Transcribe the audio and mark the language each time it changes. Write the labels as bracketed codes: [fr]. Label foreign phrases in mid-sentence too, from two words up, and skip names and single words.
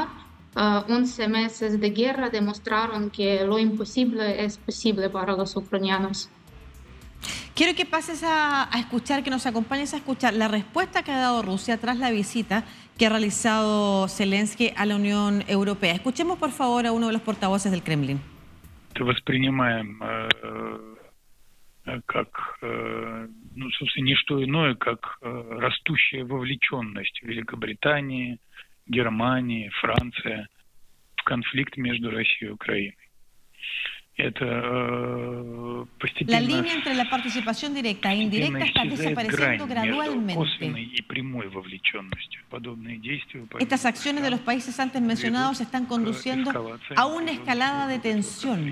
[es] 11 meses de guerra demostraron que lo imposible es posible para los ucranianos. Quiero que pases a escuchar, que nos acompañes a escuchar la respuesta que ha dado Rusia tras la visita que ha realizado Zelensky a la Unión Europea. Escuchemos, por favor, a uno de los portavoces del Kremlin. [ru] Воспринимаем как, собственно, не что иное, как растущая вовлеченность Великобритании, Германии, Франции в конфликт между Россией и Украиной. [es] La línea entre la participación directa e indirecta está desapareciendo gradualmente. Estas acciones de los países antes mencionados están conduciendo a una escalada de tensión.